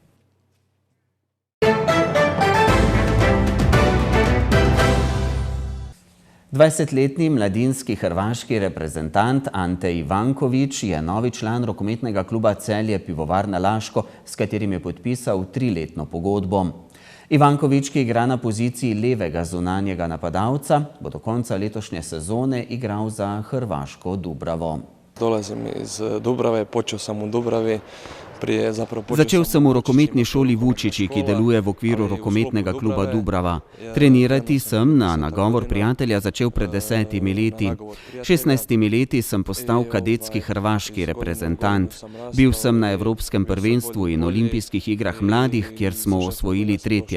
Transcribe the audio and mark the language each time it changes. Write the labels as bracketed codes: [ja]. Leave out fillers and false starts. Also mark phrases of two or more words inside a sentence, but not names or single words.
[sl] Dvajsetletni mladinski hrvaški reprezentant Ante Ivanković je novi član rokometnega kluba Celje Pivovarna Laško, s katerim je podpisal 3-letno pogodbo. Ivanković, ki igra na poziciji levega zunanjega napadalca, bo do konca letošnje sezone igral za hrvaško Dubravo. [hr] Dolazim iz Dubrave, počeo sam u Dubravi. [sl] Začel sem v rokometni šoli Vučići, ki deluje v okviru rokometnega kluba Dubrava. Trenirati sem na nagovor prijatelja začel pred 10 leti. 16 leti sem postal kadetski hrvaški reprezentant. Bil sem na Evropskem prvenstvu in olimpijskih igrah mladih, kjer smo osvojili 3.